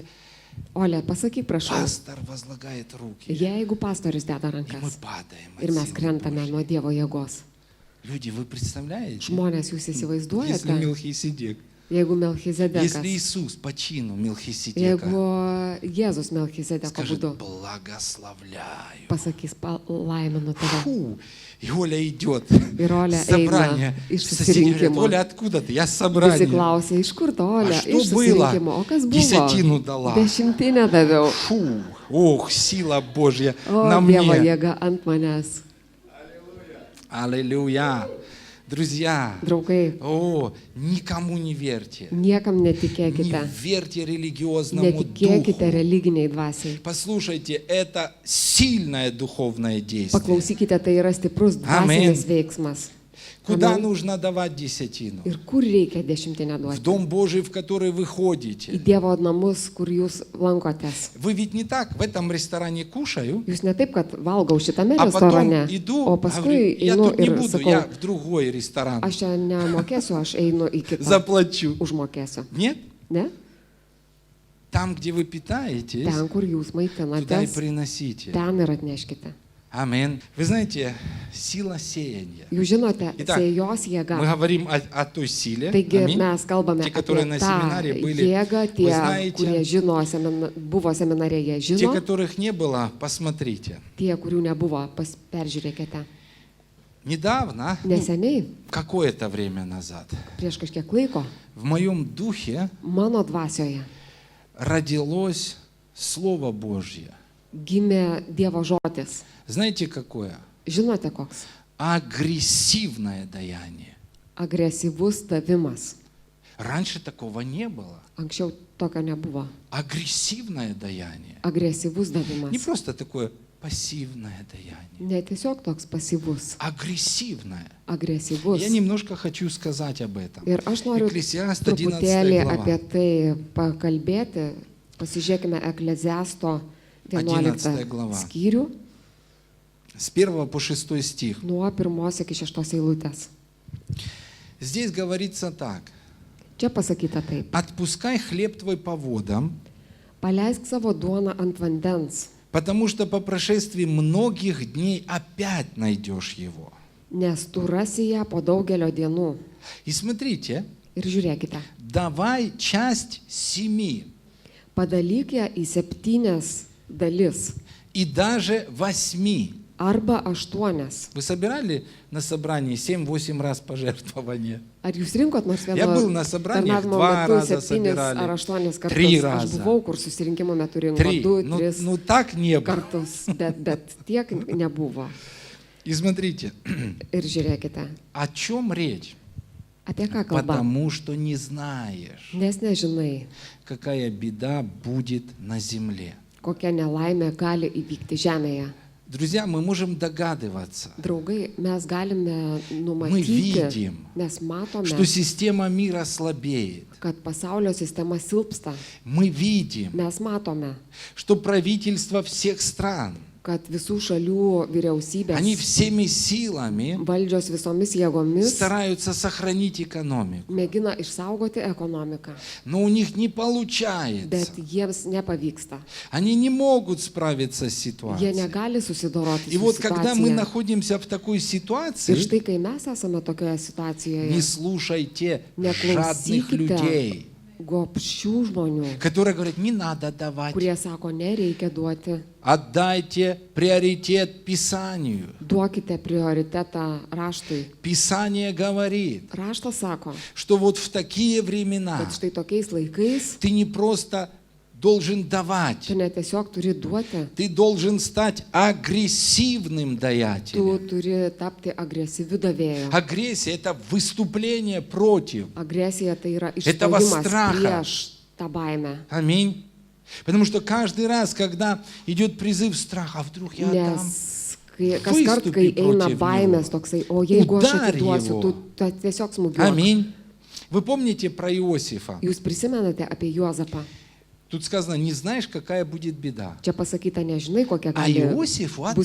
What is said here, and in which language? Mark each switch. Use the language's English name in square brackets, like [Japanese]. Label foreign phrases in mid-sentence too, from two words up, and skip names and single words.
[Lithuanian] Olia, pasakyk, prašau, [Russian] пастор возлагает руки, [Lithuanian] jeigu pastorius deda [Russian] и мы [Lithuanian] rankas [Russian] падаем [Lithuanian] ir [Russian] от [Lithuanian] mes [Russian] силы [Lithuanian] krentame [Russian] Божьей. [Lithuanian] nuo Dievo jėgos. [Russian] Люди, вы представляете? [Lithuanian] Žmonės, jūs [Russian] Если [Lithuanian] įsivaizduojate, [Russian] Мелхиседек, [Lithuanian] jeigu [Russian] если [Lithuanian] Melchizedekas, [Russian] Иисус по чину Мелхиседека [Lithuanian] jeigu Jėzus Melchizedeko [Russian] скажет, [Lithuanian] būdu [Russian] благословляю. [Lithuanian] pasakys, laiminu tave. [Russian] Фу, и Оля идет. [Lithuanian] Ir Olia [Russian] Собрание. [Lithuanian] eina iš [Russian] Соседи говорят, [Lithuanian] susirinkimo. [Russian] Оля, откуда ты? Я с [Lithuanian] Visi [Russian] собрания. [Lithuanian] klausia, iš kur to, Olia? [Russian] что [Lithuanian] Iš [Russian] было? [Lithuanian] susirinkimo. O kas [Russian] Десятину [Lithuanian] buvo? [Russian] дала. [Lithuanian] Dešimtinę daviau. [Russian] Фу, ох, сила Божья [Lithuanian] O, [Russian] на [Lithuanian] Dievo [Russian] мне. [Lithuanian] jėga ant manęs. [Russian] Аллилуйя. Друзья, [Lithuanian] Draugai, [Russian] о, никому не верьте. [Lithuanian] niekam [Russian] Не [Lithuanian] netikėkite. [Russian] верьте религиозному [Lithuanian] Netikėkite [Russian] духу. [Lithuanian] religiniai dvasiai. [Russian] Послушайте, это сильное духовное действие. [Lithuanian] Paklausykite, tai yra stiprus dvasinis veiksmas. [Russian] Куда [Lithuanian] Amen. [Russian] нужно давать десятину? [Lithuanian] Ir kur reikia dešimtinę [Russian] В [Lithuanian] duoti? [Russian] Дом Божий, в который вы [Lithuanian] Į [Russian] ходите. [Lithuanian] Dievo namus, kur jūs lankotės. [Russian] Вы ведь не так, в этом ресторане кушаю, [Lithuanian] Jūs ne taip, kad valgau šitame [Russian] а потом [Lithuanian] restorane, [Russian] иду, [Lithuanian] o [Russian] говорю, [Lithuanian] paskui [Russian] я [Lithuanian] einu [Russian] тут не [Lithuanian] ir [Russian] буду, я [Lithuanian] sakau, [Russian] в другой ресторан [Lithuanian] aš čia nemokėsiu, aš einu į kitą. [Russian] заплачу. [Lithuanian] Užmokėsiu. [Russian] Нет? [Lithuanian] Ne? [Russian] Там, где вы питаетесь, [Lithuanian] Ten, kur jūs [Russian] туда и [Lithuanian] maitinatės, [Russian] приносите. [Lithuanian] ten ir atneškite. [Russian] Амин. Вы знаете, сила сеяния. [Lithuanian] Jūs žinote, [Russian] Итак, [Lithuanian] sėjos [Russian] Мы [Lithuanian] jėga. [Russian] говорим о той силе, [Lithuanian] Taigi [Russian] аминь, [Lithuanian] mes kalbame [Russian] Tie, которые [Lithuanian] apie [Russian] на [Lithuanian] tą [Russian] семинаре были, [Lithuanian] jėgą, [Russian] вы [Lithuanian] tie, [Russian] знаете, [Lithuanian] kurie žino, buvo seminare, jie [Russian] те, [Lithuanian] žino, [Russian] которых не было, посмотрите. [Lithuanian] tie, kurių nebuvo, peržiūrėkite. [Russian] Недавно, [Lithuanian] Neseniai, [Russian] какое-то время назад, [Lithuanian] prieš kažkiek laiko, [Russian] в моем духе [Lithuanian] mano dvasioje [Russian] родилось Слово Божье. [Lithuanian] gimė Dievo žodis. [Russian] Знаете, какое? [Lithuanian] Žinote koks? [Russian] Агрессивное даяние. [Lithuanian] Agresyvus davimas. [Russian] Раньше такого не было. [Lithuanian] Anksčiau tokio nebuvo. [Russian] Агрессивное даяние. [Lithuanian] Agresyvus [Russian] Не [Lithuanian] davimas. [Russian] просто такое пассивное даяние. [Lithuanian] Ne tiesiog toks pasyvus. [Russian] Агрессивное. [Lithuanian] Agresyvus. [Russian] Я немножко хочу сказать об этом. [Lithuanian] Ir aš noriu [Russian] Ekklesiast [Lithuanian] truputėlį [Russian] 11 глава. [Lithuanian] apie tai pakalbėti. Pasižiūrėkime Ekleziasto 11 [Russian] glava. [Lithuanian] skyrių [Russian] С 1 по 6 стих. [Lithuanian] nuo 1 iki 6 eilutės. [Russian] Здесь говорится так. [Lithuanian] Čia pasakyta taip. [Russian] Отпускай хлеб твой по водам, [Lithuanian] Paleisk savo duoną ant vandens, [Russian] потому что по прошествии многих дней опять найдешь его. [Lithuanian] nes tu rasi ją po daugelio dienų. [Russian] И смотрите, [Lithuanian] Ir žiūrėkite, [Russian] давай часть 7 [Lithuanian] padalyk ją į 7 dalis [Russian] и даже 8. [Lithuanian] arba 8. [Russian] Вы собирали на собрании 7-8 раз пожертвования? [Lithuanian] Ar jūs rinkot nors [Russian] Я [Lithuanian] vieno [Russian] был на собраниях, [Lithuanian] tarnavimo [Russian] 2 [Lithuanian] metu [Russian] раза [Lithuanian] 7 [Russian] собирали, [Lithuanian] ar 8 [Russian] 3 [Lithuanian] kartus? Aš [Russian] раза. [Lithuanian] buvau, kur susirinkimo metu rinko [Russian] 3. [Lithuanian] 2-3 [Russian] Ну так не было. [Lithuanian] kartus, bet tiek nebuvo. [Russian] И смотрите, [Lithuanian] Ir žiūrėkite, [Russian] о чем речь? [Lithuanian] apie ką kalba? [Russian] Потому что не знаешь, [Lithuanian] Nes nežinai, [Russian] какая беда будет на земле. [Lithuanian] kokia nelaimė gali įvykti žemėje. [Russian] Друзья, мы можем догадываться, [Lithuanian] Draugai, mes galime [Russian] мы [Lithuanian] numatyti, [Russian] видим, [Lithuanian] mes matome, [Russian] что система мира слабеет. [Lithuanian] kad pasaulio sistema silpsta. [Russian] Мы видим, [Lithuanian] Mes matome, [Russian] что правительства всех стран, [Lithuanian] kad visų šalių [Russian] они [Lithuanian] vyriausybės [Russian] всеми силами [Lithuanian] valdžios visomis jėgomis [Russian] стараются сохранить экономику. [Lithuanian] mėgina išsaugoti ekonomiką, [Russian] Но у них не [Lithuanian] bet [Russian] получается. [Lithuanian] jiems nepavyksta. [Russian] Они не могут справиться с [Lithuanian] Jie [Russian] ситуацией. [Lithuanian] negali susidoroti [Russian] И [Lithuanian] su [Russian] вот когда мы [Lithuanian] situacija. [Russian] находимся в такой [Lithuanian] Ir [Russian] ситуации, [Lithuanian] štai, kai mes esame tokioje situacijoje, [Russian] не слушайте жадных [Lithuanian] neklausykite [Russian] людей, [Lithuanian] gobšių žmonių, [Russian] которые говорят, не надо давать. [Lithuanian] kurie sako, nereikia duoti, [Russian] Отдайте приоритет Писанию. [Lithuanian] duokite prioritetą raštui. [Russian] Писание говорит, [Lithuanian] Raštas sako, [Russian] что вот в такие времена [Lithuanian] kad štai tokiais laikais [Russian] ты не просто должен давать, [Lithuanian] tu ne tiesiog turi duoti, [Russian] ты должен стать агрессивным [Lithuanian] tu [Russian] даятелем. [Lithuanian] turi tapti agresyviu davėju. [Russian] Агрессия – это выступление против. [Lithuanian] Agresija tai yra [Russian] Этого [Lithuanian] išstojimas [Russian] страха. [Lithuanian] prieš tą baimę. [Russian] Аминь. Потому что каждый раз, когда идет призыв страха, а вдруг я отдам, [Lithuanian] Nes kas kart, [Russian] Выступи [Lithuanian] kai eina [Russian] против [Lithuanian] baimės [Russian] него. [Lithuanian] toksai, o jeigu aš [Russian] Udarь [Lithuanian] atiduosiu, [Russian] его. [Lithuanian] tu tiesiog smūgiuosi. [Russian] аминь. Вы помните про Иосифа? [Lithuanian] Jūs prisimenate apie Juozapą. [Russian] Тут сказано, не знаешь, какая будет беда. [Lithuanian] Čia pasakyta, nežinai, kokia [Russian] А [Lithuanian] gali [Russian] Иосифу [Lithuanian] bus